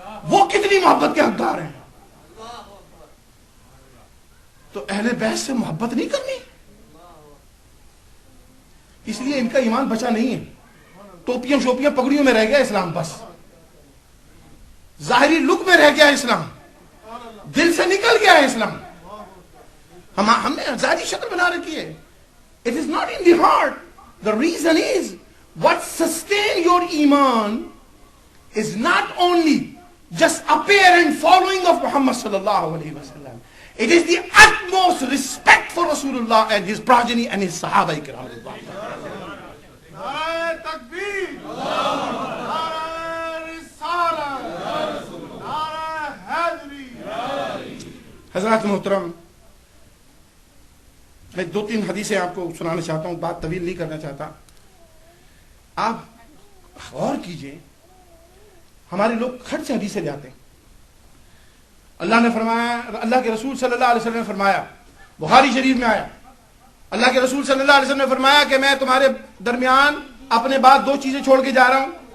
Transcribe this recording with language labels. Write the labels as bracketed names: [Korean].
[Urdu] وہ کتنی محبت کے حقدار ہیں۔ تو اہل بیت سے محبت نہیں کرنی، اس لیے ان کا ایمان بچا نہیں ہے، ٹوپیاں شوپیاں پگڑیوں میں رہ گیا اسلام، بس ظاہری لک میں رہ گیا اسلام، دل سے نکل گیا ہے اسلام، ہم نے ظاہری شکل بنا رکھی ہے۔ [English] It is not in the heart. The reason is what sustain your iman is not only just apparent following of Muhammad sallallahu alaihi wasallam. It is the utmost respect for Rasulullah and his progeny and his Sahaba ikram. [Urdu] نعرہ تکبیر، نعرہ رسالت، نعرہ حیدری۔ حضرات محترم، میں 2-3 حدیثیں آپ کو سنانا چاہتا ہوں، بات طویل نہیں کرنا چاہتا۔ آپ غور کیجئے، ہمارے لوگ کھٹ سے حدیثیں لے آتے ہیں۔ اللہ نے فرمایا، اللہ کے رسول صلی اللہ علیہ وسلم نے فرمایا، بخاری شریف میں آیا، اللہ کے رسول صلی اللہ علیہ وسلم نے فرمایا کہ میں تمہارے درمیان اپنے بعد 2 چیزیں چھوڑ کے جا رہا ہوں،